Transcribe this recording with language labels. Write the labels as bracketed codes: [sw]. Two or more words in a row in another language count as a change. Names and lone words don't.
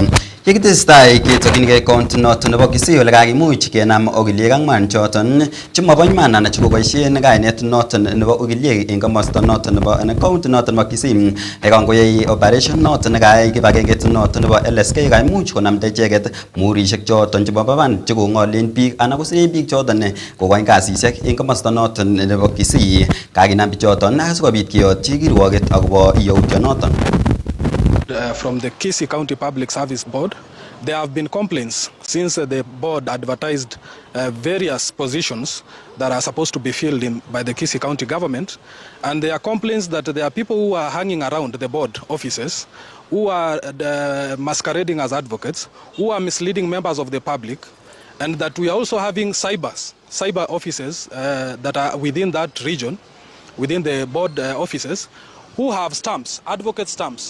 [kln] Yekitestai ketokyinigei county noton nebo Kisii ole kakimuch kenam ogiliek ang'wan choton chemobo iman anan chekoboisien kainet noton nebo ogiliek en komosta noton nebo county noton nebo Kisii yekangoyai operation noton nekayai kibagengeit noton nebo LSK kaimuch konamda icheket murishek choton chebo baban chekong'olen biik anan kosiren biik choton kokoin kasisiek en komosta noton nebo Kisii. Kakinam bichoton asikobit keyotyi kirwoget akobo yautyonoton. [en] From the Kisii County Public Service Board, there have been complaints since the board advertised various positions that are supposed to be filled in by the Kisii County government, and there are complaints that there are people who are hanging around the board offices who are masquerading as advocates, who are misleading members of the public, and that we are also having cyber offices that are within that region, within the board offices, who have stamps, advocate stamps.